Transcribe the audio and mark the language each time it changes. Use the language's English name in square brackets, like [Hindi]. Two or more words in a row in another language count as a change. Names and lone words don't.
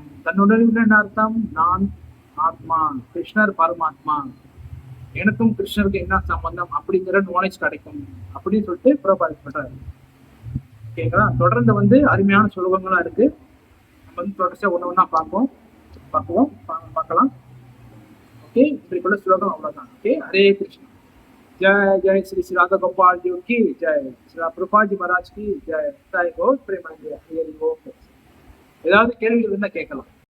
[Tamil] தன் உணர்வுல என்ன அர்த்தம், நான் ஆத்மா, கிருஷ்ணர் பரமாத்மா, எனக்கும் கிருஷ்ணருக்கு என்ன சம்பந்தம் அப்படிங்கிற நாலேஜ் கிடைக்கும் அப்படின்னு சொல்லிட்டு ப்ரோபால் பண்றாரு. ஓகேங்களா? தொடர்ந்து வந்து அருமையான சுலபங்களா இருக்கு. நம்ம வந்து தொடர்ச்சியா ஒண்ணு ஒண்ணா பார்க்கலாம். ஓகே, இப்படிக்குள்ள ஸ்லோகம் அவ்வளவுதான். ஓகே, ஹரே கிருஷ்ணா. [Hindi] जय जय श्री श्री राधा गोपाल जी की जय, श्री प्रभुपाद जी महाराज की जय. गौर प्रेमानंद. [Tamil] ஏதாவது கேள்விகள் இருந்தா கேட்கலாம்.